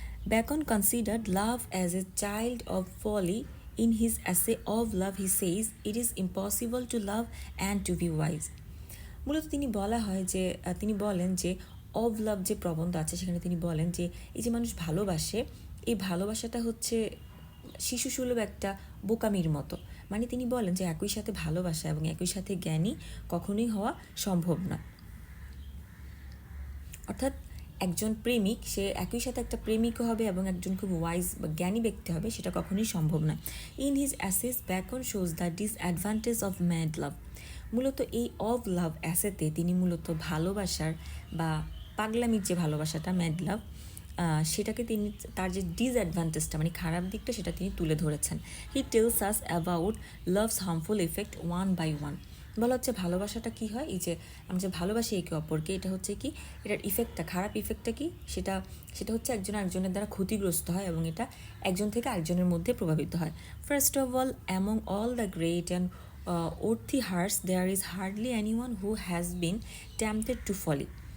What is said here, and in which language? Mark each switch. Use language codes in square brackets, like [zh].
[en] Bacon considered love as a child of folly. In his essay of love, he says, "It is impossible to love and to be wise." [bn] মূলত তিনি বলেন যে of লাভ যে প্রবন্ধ আছে সেখানে তিনি বলেন যে এই যে মানুষ ভালোবাসে, এই ভালোবাসাটা হচ্ছে শিশুসুলভ একটা বোকামির মতো। মানে তিনি বলেন যে একই সাথে ভালোবাসা এবং একই সাথে জ্ঞানী কখনোই হওয়া সম্ভব না। অর্থাৎ একজন প্রেমিক, সে একই সাথে একটা প্রেমিকও হবে এবং একজন খুব ওয়াইজ বা জ্ঞানী ব্যক্তি হবে, সেটা কখনোই সম্ভব না। [en] In his essays Bacon shows the disadvantage of mad love. [bn] মূলত এই অফ লাভ অ্যাসেতে তিনি মূলত ভালোবাসার বা পাগলামির যে ভালোবাসাটা ম্যাড লাভ, সেটাকে তিনি তার যে ডিসঅ্যাডভান্টেজটা মানে খারাপ দিকটা সেটা তিনি তুলে ধরেছেন। [en] He tells us about love's harmful effect one by one. [bn] বলা হচ্ছে ভালোবাসাটা কী হয়, এই যে আমি যে ভালোবাসি একে অপরকে, এটা হচ্ছে কি, এটার ইফেক্টটা, খারাপ ইফেক্টটা কি, সেটা হচ্ছে একজন আরেকজনের দ্বারা ক্ষতিগ্রস্ত হয় এবং এটা একজন থেকে আরেকজনের মধ্যে প্রভাবিত হয়। [en] First of all, among all the great and worthy hearts there is hardly anyone who has been tempted to folly.